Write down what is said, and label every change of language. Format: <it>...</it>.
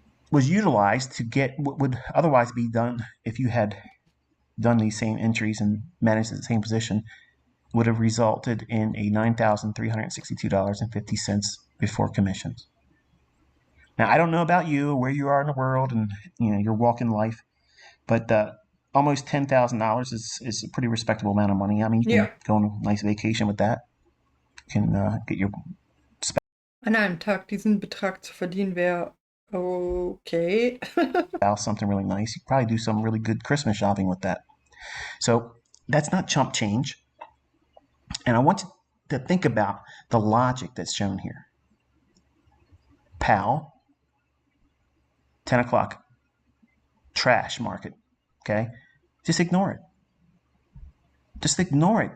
<en>was utilized to get what would otherwise be done if you had done these same entries and managed the same position, would have resulted in a $9,362.50 before commissions. Now, I don't know about you, where you are in the world, and your walk in life, but almost $10,000 is a pretty respectable amount of money. I mean, you can</en> <de>Ja.</de> <en>go on a nice vacation with that. You can get your</en> <de>An einem Tag diesen Betrag zu verdienen wäre okay.</de> <en>spouse something really nice. You can probably do some really good Christmas shopping with that. So that's not chump change. And I want you to think about the logic that's shown here. PAL, 10 o'clock, trash market. Okay? Just ignore it. Just ignore it.</en>